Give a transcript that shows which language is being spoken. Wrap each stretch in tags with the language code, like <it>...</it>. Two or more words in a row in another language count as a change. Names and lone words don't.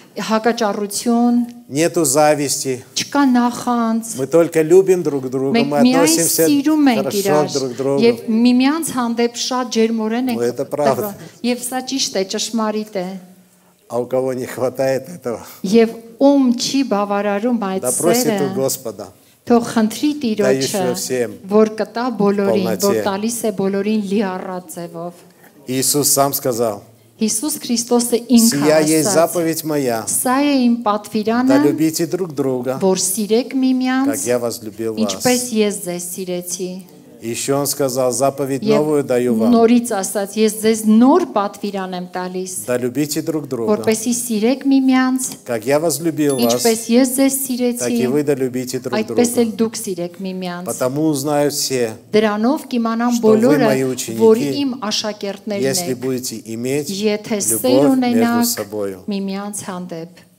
<ru>Нету зависти. Мы только любим друг друга, мы относимся хорошо друг к другу. Но это правда. А у кого не хватает этого,</ru> <hy>Եվ ում չի բավարարում այդ</hy> <ru>да просит</ru> <hy>սերը,</hy> <ru>у Господа.</ru> <hy>թող խնդրի Տիրոջը, որ կտա բոլորին, որ տալիս է բոլորին լիառատ ձևով։</hy> <ru>Иисус сам сказал,</ru> <hy>Հիսուս Քրիստոսը ինքը</hy> <ru>«Сия есть</ru> <hy>ասաց.</hy> <ru>заповедь моя,</ru> <hy>Սա է իմ պատվիրանը,</hy> <ru>да любите друг друга,</ru> <hy>որ սիրեք միմյանց,</hy> <ru>как я возлюбил вас».</ru> <hy>ինչպես ես ձեզ сիրեցի։</hy> <ru>Еще он сказал, заповедь</ru> <hy>Եվ</hy> <ru>новую даю вам,</ru> <hy>նորից ասաց, ես ձեզ նոր պատվիրան եմ տալիս,</hy> <ru>да любите друг друга,</ru> <hy>որպեսզի սիրեք միմյանց,</hy> <ru>как я возлюбил вас,</ru> <hy>ինչպես ես ձեզ</hy> <ru>так</ru> <hy>սիրեցի,</hy> <ru>и вы да любите друг</ru> <hy>այդպես</hy> <ru>друга.</ru> <hy>էլ դուք սիրեք միմյանց։</hy> <ru>Потому узнают все,</ru> <hy>Դրանով կիմանան</hy> <ru>что вы</ru> <hy>բոլորը,</hy> <ru>мои ученики,</ru> <hy>որ իմ աշակերտներն</hy> <ru>если</ru> <hy>եք,</hy> <ru>будете иметь</ru> <hy>եթե սեր</hy> <ru>любовь между</ru> <hy>ունենաք</hy> <ru>собою.</ru> <hy>միմյանց հանդեպ։</hy>